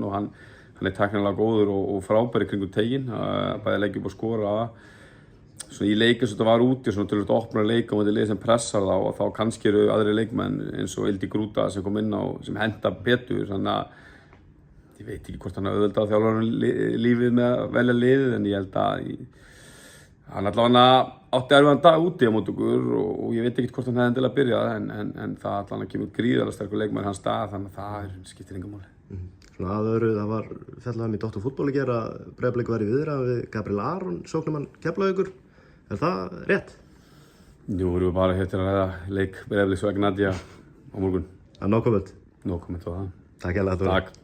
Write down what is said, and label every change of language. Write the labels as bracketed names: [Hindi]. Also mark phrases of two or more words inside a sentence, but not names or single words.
[Icelandic] og hann er tæknilega góður og frábær í kringum teginn, bæði leikja upp og skora svona í leik eins og þetta var úti svona töluvert opnar leik á móti lið sem pressar þá og þá kannski eru aðri leikmenn eins og Ildi Grúta sem kom inn á sem henta betur, þannig að ég veit ekki hvort hann auðveldað þjálfarinn lífið með að velja liðið en ég held að hann allavega átti erfiðan dag úti á móti okkur og ég veit ekki hvort hann hefði endilega byrjað en það allavega kemur gríðarlega sterkur leikmaður í hans stað þannig að það skiptir engu máli. Svona að öðru, það var fjallað í Dr. Fútból í gær að Breiðablik var í viðræðum við Gabriel Aron, sóknarmann Keflavíkur. Er það rétt? Nú erum við bara hér til að ræða leik Breiðabliks og Ignati á morgun. [English] No comment. No comment [Icelandic] á það. Takk hérlega. Takk.